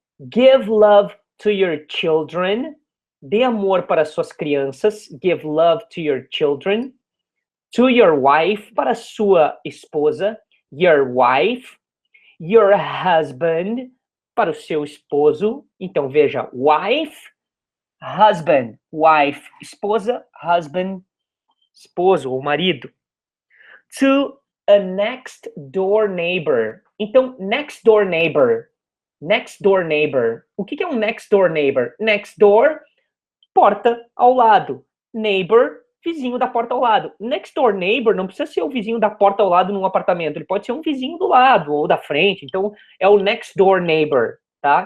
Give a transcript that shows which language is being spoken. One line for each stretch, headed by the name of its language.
English: Give love to your children.
Portuguese: Dê amor para suas crianças.
English: Give love to your children. To your wife,
Portuguese: para sua esposa.
English: Your wife. Your husband,
Portuguese: para o seu esposo. Então, veja, wife, husband. Wife, esposa, husband, esposo ou marido.
English: To a next door neighbor. Então, next door neighbor. Next door neighbor.
Portuguese: O que é um next door neighbor? Next door, porta ao lado. Neighbor, vizinho da porta ao lado. Next door neighbor não precisa ser o vizinho da porta ao lado num apartamento. Ele pode ser um vizinho do lado ou da frente. Então, é o next door neighbor, tá?